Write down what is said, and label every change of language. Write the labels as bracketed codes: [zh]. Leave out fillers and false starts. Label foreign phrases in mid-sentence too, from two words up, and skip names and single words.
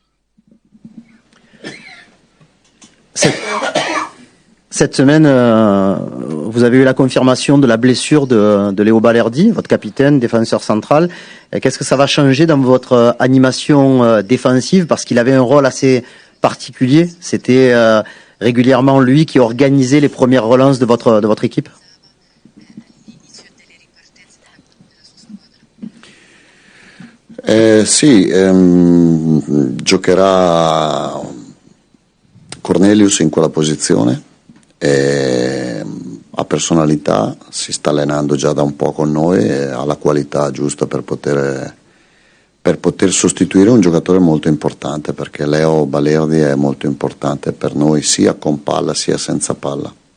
[fr] Cette semaine, vous avez eu la confirmation de la blessure de Léo Balerdi, votre capitaine, défenseur central. Qu'est-ce que ça va changer dans votre animation défensive? Parce qu'il avait un rôle assez particulier. C'était régulièrement lui qui organisait les premières relances de votre équipe. [it] Sì, giocherà Cornelius in quella posizione, ha personalità, si sta allenando già da un po' con noi e ha la qualità giusta per poter sostituire un giocatore molto importante, perché Leo Balerdi è molto importante per noi sia con palla sia senza palla.